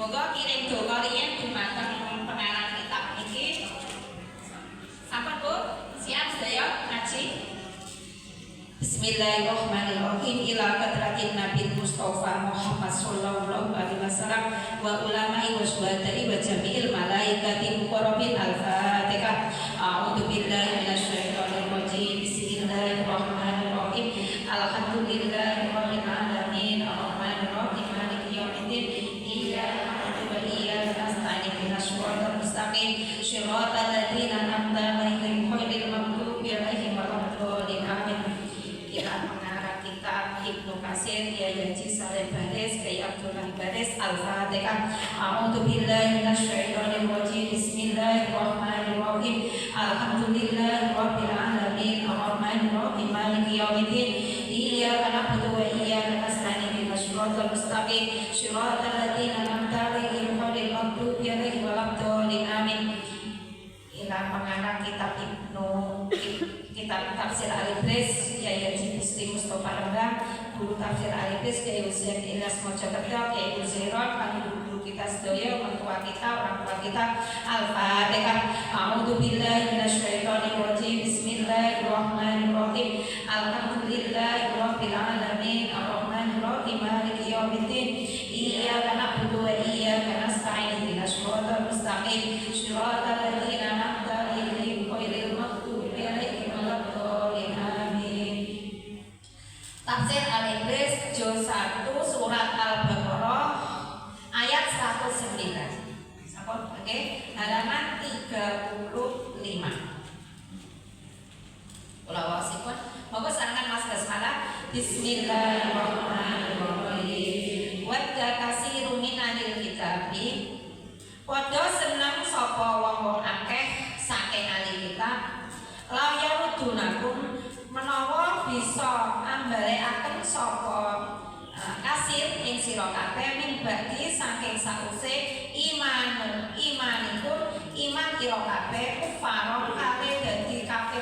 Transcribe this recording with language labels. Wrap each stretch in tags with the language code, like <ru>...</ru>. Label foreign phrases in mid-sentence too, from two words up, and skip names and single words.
<jv>kirim donga riyen dumateng pengarang kitab iki. Sampun Bu? Siap sedaya ngaji?</jv> <ar>بسم الله الرحمن الرحيم. إلى حضرة النبي المصطفى محمد صلى الله عليه وسلم والعلماء والشهداء وجميع الملائكة المقربين. الفاتحة. أعوذ بالله من الشيطان الرجيم. بسم الله الرحمن الرحيم. الحمد لله رب العالمين. الرحمن الرحيم. مالك يوم الدين. إياك نعبد وإياك نستعين. اهدنا الصراط المستقيم. صراط الذين أنعمت عليهم غير المغضوب عليهم ولا الضالين.</ar> <jv>Amin. Kiraan pengarang kitab Ibnu Katsir Kyai Haji Saleh Baris Kyai Abdullah Baris.</jv> <ar>الفاتحة. أعوذ بالله من الشيطان الرجيم. بسم الله الرحمن الرحيم. الحمد لله رب العالمين. الرحمن الرحيم. مالك يوم الدين. إياك نعبد وإياك نستعين. اهدنا الصراط المستقيم. صراط الذين أنعمت عليهم غير المغضوب عليهم ولا الضالين. Amin.</ar> <id>Ila pengarang kitab kitab tafsir Al-Idris Kyai Haji Muslim Mustafa Rembang, guru tafsir Al-Idris Kyai Husain Ilyas Mojokerto, Kyai Husairot, guru kita sedaya, mertua kita, orang tua kita.</id> <ar>الفاتحة. أعوذ بالله من الشيطان الرجيم. بسم الله الرحمن الرحيم. الحمد لله رب العالمين. الرحمن الرحيم. مالك يوم الدين. إياك نعبد وإياك نستعين. اهدنا الصراط المستقيم. صراط الذين أنعمت عليهم غير المغضوب عليهم ولا الضالين. آمين.</ar> <id>Tafsir Al-Idris juz 1 surat Al-Baqarah ayat 109. Oke, halaman 35.</id> <jv>Kula wasipun monggo sarangan Mas Basmalah.</jv> <ar>بسم الله الرحمن الرحيم. ود كثير من أهل الكتاب.</ar> <jv>Padha seneng sapa wong-wong akeh saking ahli kitab.</jv> <ar>لو يردونكم</ar> <jv>menawa bisa ambalekaken sapa kasir ing sira kabeh</jv> <ar>من بعد</ar> <jv>saking sause imanipun iman sira kabeh kufaron kale dadi kafir</jv>